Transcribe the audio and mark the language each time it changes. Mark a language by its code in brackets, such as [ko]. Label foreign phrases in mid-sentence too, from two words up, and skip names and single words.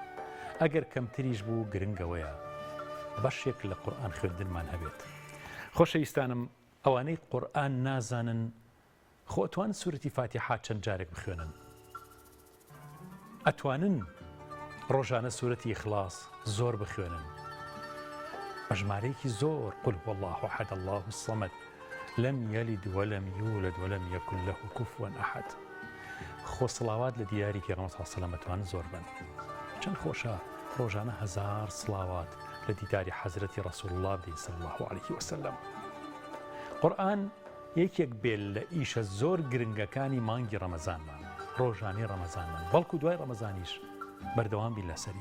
[ckb] ئەگەر کەمتریش بوو گرنگەوەیە بەشێک لە قورئان خوێندنمان هەبێت. خۆشەویستانم، ئەوانەی قورئان نازانن خۆ ئەتوانن سوورەتی فاتیحە چەند جارێک بخوێنن، ئەتوانن ڕۆژانە سوورەتی ئیخلاص زۆر بخوێنن بە ژمارەیەکی زۆر. [ar] قل هو الله أحد الله الصمد لم يلد ولم يولد ولم يكن له كفوا أحد. [ckb] خۆ سڵاوات لە دیاری پێغەمبەر [ar] صلی الله علیه و سلم [ckb] ئەتوانن زۆر بن. چەند خۆشە ڕۆژانە 1000 سڵاوات لە دیداری حەزرەتی ڕەسوول الله بدەین [ar] صلی الله عليه وسلم. [ckb] قورئان یەکێک بێت لە ئیشە زۆر گرنگەکانی مانگی ڕەمەزانمان، ڕۆژانەی ڕەمەزانمان، بەڵکو دوای ڕەمەزانیش بەردەوام بین لەسەری.